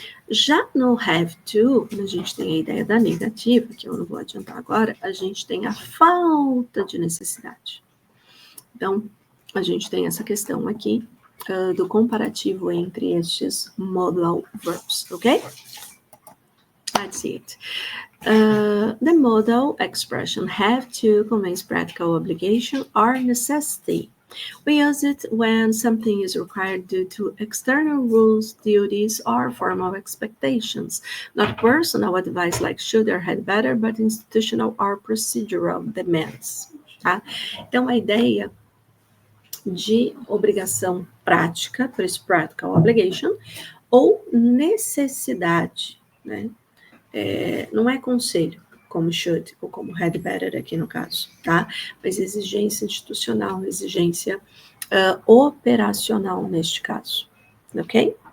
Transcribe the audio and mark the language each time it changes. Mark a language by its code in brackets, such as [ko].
[pt] Já no have to, quando a gente tem a ideia da negativa, que eu não vou adiantar agora, a gente tem a falta de necessidade. Então, a gente tem essa questão aqui do comparativo entre estes modal verbs, ok? [en] Let's see it. The modal expression have to conveys practical obligation or necessity. We use it when something is required due to external rules, duties, or formal expectations, not personal advice like should or had better, but institutional or procedural demands. [pt] Tá? Então, a ideia de obrigação prática, por isso practical obligation, ou necessidade, né? Não é conselho, como should ou como had better aqui no caso, tá? Mas exigência institucional, exigência operacional neste caso, ok?